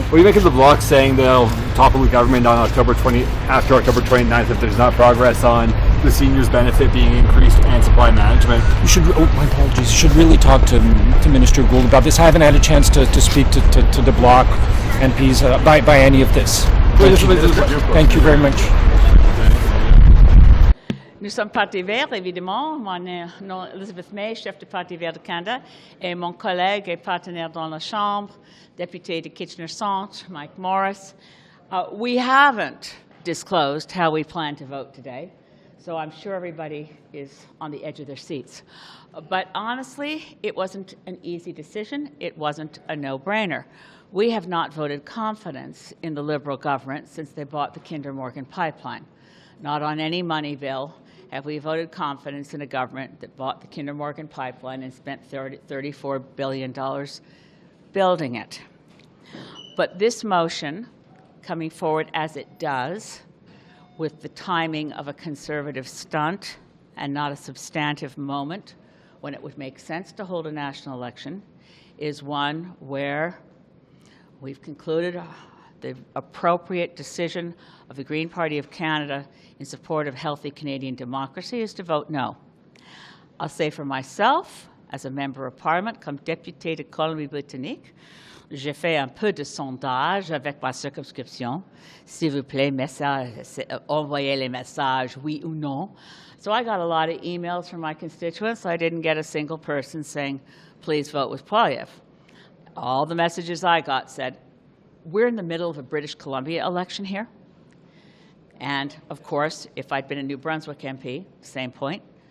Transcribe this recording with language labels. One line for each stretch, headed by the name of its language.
English: What do you make of the Bloc saying they'll topple the government on after October 29th if there's not progress on the seniors' benefit being increased and supply management? You should, my apologies, you should really talk to Minister Gould about this. I haven't had a chance to speak to the Bloc MPs by any of this. Thank you very much.
French: Nous sommes Parti vert, évidemment. Mon nom est Elizabeth May, chef du Parti vert du Canada, et mon collègue et partenaire dans la Chambre, député de Kitchener Centre, Mike Morrice.
English: We haven't disclosed how we plan to vote today, so I'm sure everybody is on the edge of their seats. But honestly, it wasn't an easy decision. It wasn't a no-brainer. We have not voted confidence in the Liberal government since they bought the Kinder Morgan pipeline. Not on any money bill have we voted confidence in a government that bought the Kinder Morgan pipeline and spent $34 billion building it. But this motion, coming forward as it does, with the timing of a Conservative stunt and not a substantive moment when it would make sense to hold a national election, is one where we've concluded the appropriate decision of the Green Party of Canada in support of healthy Canadian democracy is to vote no. I'll say for myself, as a member of Parliament,
French: comme députée de Colombie-Britannique, j'ai fait un peu de sondage avec ma circonscription. S'il vous plaît, envoyez les messages, oui ou non.
English: So I got a lot of emails from my constituents. I didn't get a single person saying, please vote with Poilievre. All the messages I got said, we're in the middle of a British Columbia election here. And, of course, if I'd been a New Brunswick MP, same point.